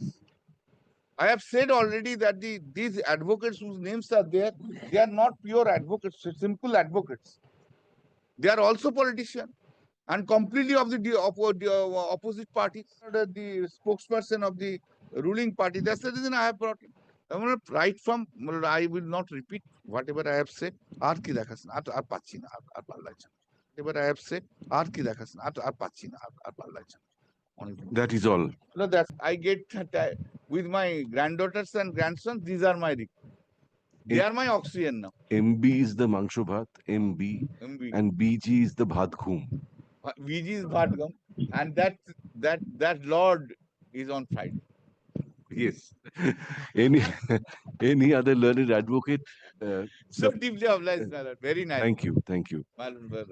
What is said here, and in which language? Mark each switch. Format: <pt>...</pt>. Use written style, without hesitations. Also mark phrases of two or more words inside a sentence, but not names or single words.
<en>I have said already that these advocates whose names are there, they are not pure advocates, simple advocates. They are also politicians and completely of the opposite party, the spokesperson of the ruling party. That's the reason I have brought him. I'm going to write from, I will not repeat whatever I have said.</en> <bn>আর কি দেখস না, আর পাছি না, আর পাল্লাই.</bn> <en>Whatever I have said,</en> <bn>আর কি দেখস না, আর পাছি না, আর পাল্লাই.</bn> <en>That is all. No, that's I get with my granddaughters and grandsons. These are my they are my oxygen now. MB is the</en> <bn>মাংস ভাত,</bn> <en>MB, and BG is the</en> <bn>ভাত খুম.</bn> <en>BG is</en> <bn>ভাত খুম,</bn> <en>and that Lord is on Friday. Yes. Any other learned advocate? So deeply obliged, my lord. Very nice. Thank you. My lord,</en>